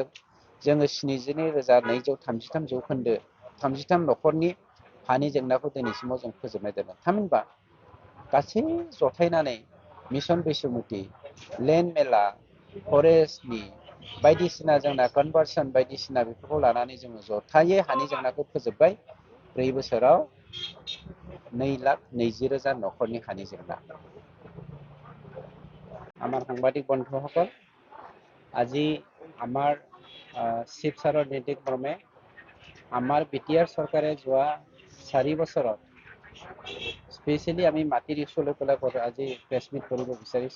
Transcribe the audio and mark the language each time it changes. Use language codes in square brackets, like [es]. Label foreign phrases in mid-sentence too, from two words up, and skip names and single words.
[brx] जोङो 72,233 जौखोन्दो 33 न'खरनि हानि जेंनाखौ दिनैसिमाव जों फोजोबनाय जादों। थामहिनबा गासै जथायनानै मिसन बैसोमुथि, लेन्ड मेला, फरेस्टनि बायदिसिना जोंना कनभार्सन बायदिसिना बेफोरखौ लानानै जोङो जथायै हानि जेंनाखौ फोजोबबाय। 4 बोसोराव 2,20,000 नखरनि हानि जेंना। [as] আমার সাংবাদিক বন্ধুসকল, আজি আমাৰ শিৱসাগৰ নিৰ্দেশ মৰ্মে আমাৰ বিটিআৰ চৰকাৰে যোৱা 4 বছৰত স্পেচিয়েলি আমি মাটিৰ ইছ্যু লৈ পেলাই আজি [en] press meet [as] কৰিব বিচাৰিছোঁ।